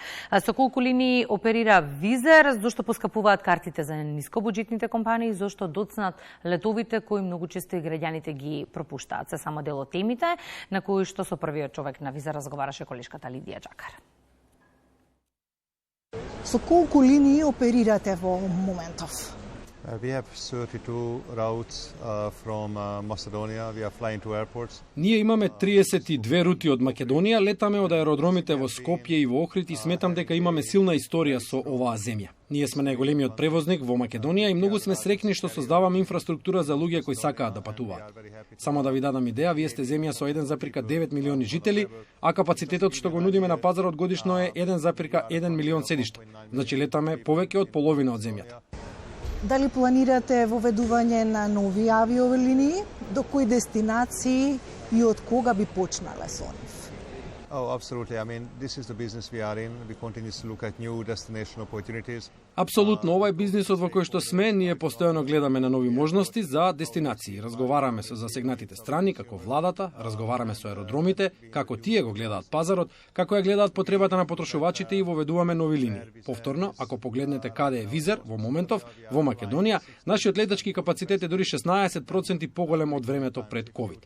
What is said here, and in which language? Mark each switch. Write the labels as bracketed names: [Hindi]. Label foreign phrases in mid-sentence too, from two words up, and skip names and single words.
[Macedonian] Со колку линии оперира Визер, зошто поскапуваат картите за нискобуџетните компании, зошто доцнат летовите кои многу често и граѓаните ги пропуштаат. Се само дел од темите на кои што со првиот човек на Визер разговараше колешката Лидија Джакар. Со колку линии оперирате во моментов? [English] We have 32 routes from Macedonia. We are flying to airports. [Macedonian] Ние имаме 32 рути од Македонија, летаме од аеродромите во Скопје и во Охрид и сметам дека имаме силна историја со оваа земја. Ние сме најголемиот превозник во Македонија и многу сме среќни што создаваме инфраструктура за луѓе кои сакаат да патуваат. Само да ви дадам идеја, вие сте земја со 1,9 милиони жители, а капацитетот што го нудиме на пазарот годишно е 1,1 милион седишта. Значи летаме повеќе од половина од земјата. Дали планирате воведување на нови авиолинии, до кои дестинации и од кога би почнале со нив? [English] Oh, absolutely. I mean, this is the business we are in. We continue to look at new destination opportunities. [Macedonian] Апсолутно, ова е бизнисот во кој што сме, ние постојано гледаме на нови можности за дестинации. Разговараме со засегнатите страни, како владата, разговараме со аеродромите, како тие го гледаат пазарот, како ја гледаат потребата на потрошувачите и воведуваме нови линии. Повторно, ако погледнете каде е Визер во моментов, во Македонија, нашиот летачки капацитет е дури 16% поголем од времето пред ковид.